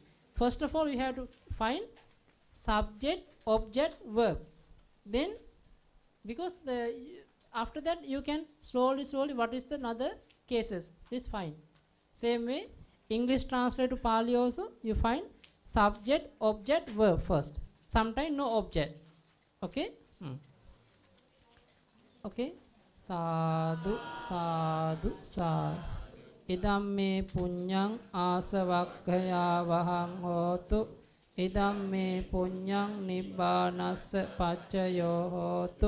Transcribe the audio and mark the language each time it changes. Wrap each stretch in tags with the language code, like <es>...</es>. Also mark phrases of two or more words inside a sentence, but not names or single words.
<en>First of all, you have to find subject, object, verb. Then, because after that you can slowly what is the other cases. Please find. Same way, English translate to Pali also, you find subject, object, verb first. Sometimes no object. Okay? Okay?</en> <pi>Sadhu, sadhu, sadhu. Idam me punyang asavakkaya vahang hotu. Idam me punyang nibbanassa paccayo hotu.</pi>